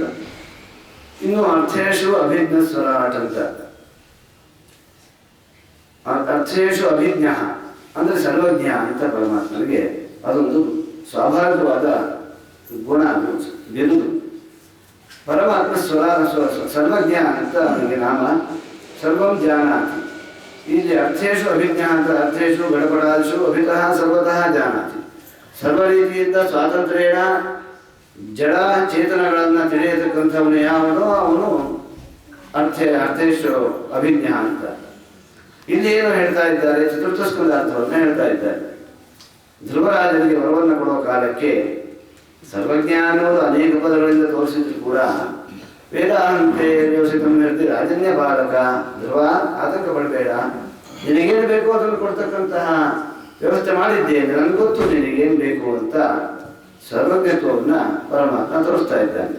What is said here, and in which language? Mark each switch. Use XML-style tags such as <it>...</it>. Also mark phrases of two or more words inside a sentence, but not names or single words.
<kn>ಇನ್ನು</kn> <sa>ಅರ್ಥೇಶು ಅಭಿಜ್ಞ ಸ್ವರಾಟ್</sa> <kn>ಅಂತ,</kn> <sa>ಅರ್ಥೇಶು ಅಭಿಜ್ಞ</sa> <kn>ಅಂದರೆ ಸರ್ವಜ್ಞ ಅಂತ ಪರಮಾತ್ಮನಿಗೆ ಅದೊಂದು ಸ್ವಾಭಾವಿಕವಾದ ಗುಣ, ಅದು ಬಿರುದು. ಪರಮಾತ್ಮ ಸರ್ವಜ್ಞ ಅಂತ ಅವನಿಗೆ ನಾಮ.</kn> <sa>ಸರ್ವಂ ಜಾನಾತಿ. ಇಲ್ಲಿ ಅರ್ಥೇಶು ಅಭಿಜ್ಞ ಅಂತ, ಅರ್ಥೇಶು ಗಡಪಡಾದಿಷು ಅಭಿತಃ ಸರ್ವತಃ ಜಾನಾತಿ.</sa> <kn>ಸರ್ವ ರೀತಿಯಿಂದ ಸ್ವಾತಂತ್ರ್ಯೇಣ ಜಡ ಚೇತನಗಳನ್ನು ತಿಳಿಯತಕ್ಕಂಥವನು ಯಾವನೋ ಅವನು</kn> <sa>ಅರ್ಥೇಶು ಅಭಿಜ್ಞ</sa> <kn>ಅಂತ. ಇಲ್ಲಿ ಏನು ಹೇಳ್ತಾ ಇದ್ದಾರೆ, ಚತುರ್ಥ ಸ್ಕಂದಾರ್ಥವನ್ನು ಹೇಳ್ತಾ ಇದ್ದಾರೆ. ಧ್ರುವರಾಜನಿಗೆ ವರವನ್ನು ಕೊಡುವ ಕಾಲಕ್ಕೆ ಸರ್ವಜ್ಞ ಅನ್ನೋದು ಅನೇಕ ಪದಗಳಿಂದ ತೋರಿಸಿದ್ರು ಕೂಡ</kn> <sa>ವೇದಾಂತೆ ಯೋಚಿತಂ</sa> <kn>ಹೇಳ್ತಿ ರಾಜನ್ಯ ಬಾಲಕ ಧ್ರುವ, ಆತಂಕ ಪಡಬೇಡ, ನಿನಗೇನು ಬೇಕು ಅದನ್ನು ಕೊಡ್ತಕ್ಕಂತಹ ವ್ಯವಸ್ಥೆ ಮಾಡಿದ್ದೇನೆ, ನನಗೆ ಗೊತ್ತು ನಿನಗೇನು ಬೇಕು ಅಂತ ಸರ್ವಜ್ಞತ್ವವನ್ನು ಪರಮಾತ್ಮ ತೋರಿಸ್ತಾ ಇದ್ದಾನೆ.</kn>